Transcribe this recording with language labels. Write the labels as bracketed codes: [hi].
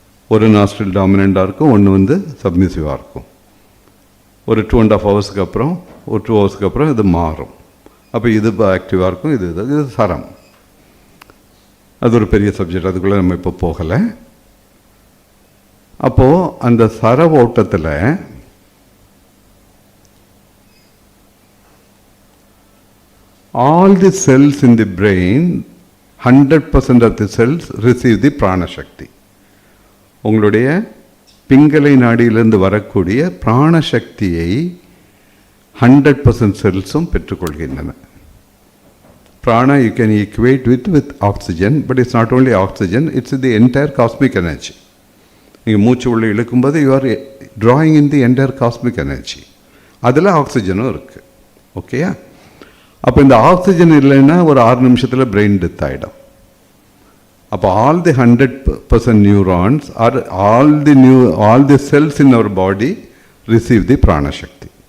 [ta] ஒரு நாஸ்ட்ரில் டாமினண்ட்டாக இருக்கும், ஒன்று சப்மிசிவாக இருக்கும். ஒரு 2.5 ஹவர்ஸுக்கு அப்புறம், ஒரு 2 ஹவர்ஸுக்கு அப்புறம் இது மாறும். அப்போ இது ஆக்டிவாக இருக்கும், இது சரம். அது ஒரு பெரிய சப்ஜெக்ட், அதுக்குள்ளே நம்ம இப்போ போகலை. அப்போது அந்த சர ஓட்டத்தில் [en] all the cells in the brain, 100% of the cells receive the பிராணசக்தி. [ta] உங்களுடைய பிங்களை நாடியிலிருந்து வரக்கூடிய பிராணசக்தியை 100% செல்ஸும் பெற்றுக்கொள்கின்றன. [en] Prana you can equate with oxygen, but it's not only oxygen, it's the entire cosmic energy. [ta] நீங்கள் மூச்சு உள்ள இழுக்கும்போது [en] You are drawing in the entire cosmic energy. [ta] அதில் ஆக்சிஜனும் இருக்குது. ஓகேயா? அப்போ இந்த ஆக்சிஜன் இல்லைன்னா ஒரு 6 நிமிஷத்தில் பிரெயின் டெத் ஆகிடும். [en] அப்போ all the 100% neurons are all the cells in our body receive the பிராணசக்தி.